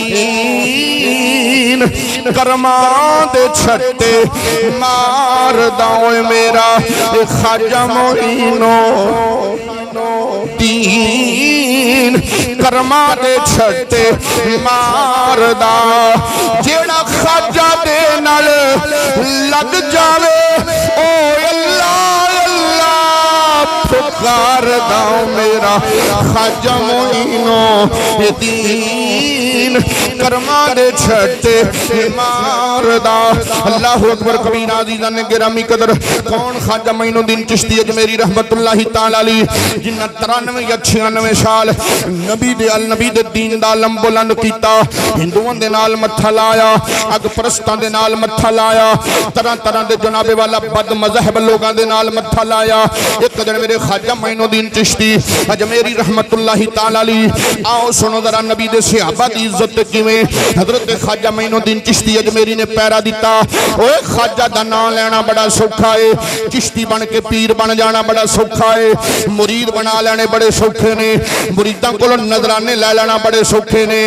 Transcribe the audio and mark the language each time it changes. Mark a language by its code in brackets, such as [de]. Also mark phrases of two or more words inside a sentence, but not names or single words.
[pa] دین کرماں دے چھٹے ماردا اوئے میرا، اے خواجہ معینو دین کرماں دے چھٹے ماردا، جیہڑا خواجہ دے نال لگ جاوے او اللہ پکار داؤ میرا، خواجہ معینو دین کرماں دے چھٹے ماردا. [ar] الله أكبر كبيرا [pa] عزیزاں نے گرامی قدر، کون خواجہ معین الدین چشتی اجمیری [ar] رحمة الله تعالى عليه, [pa] جنہاں 93 یا 96 سال نبی دے دین دا علم بلند کیتا، ہندوآں دے نال متھا لایا، اگ پرستاں دے نال متھا لایا، طرح طرح دے جنابے والا بد مذہب لوکاں دے نال متھا لایا. ایک دن میرے خواجہ معین الدین چشتی اجمیری [ar] رحمة الله تعالى عليه, [pa] آؤ سنو ذرا نبی دے صحابہ دی عزت کیویں حضرت خواجہ معین الدین چشتی اجمیری نے پیرا دتا. اوئے خواجہ دا نام لینا بڑا سوکھا ہے، چشتی بن کے پیر بن جانا بڑا سوکھا ہے، مرید بنا لینے بڑے سوکھے نے، مریداں کولوں نذرانے لے لینا بڑے سوکھے نے.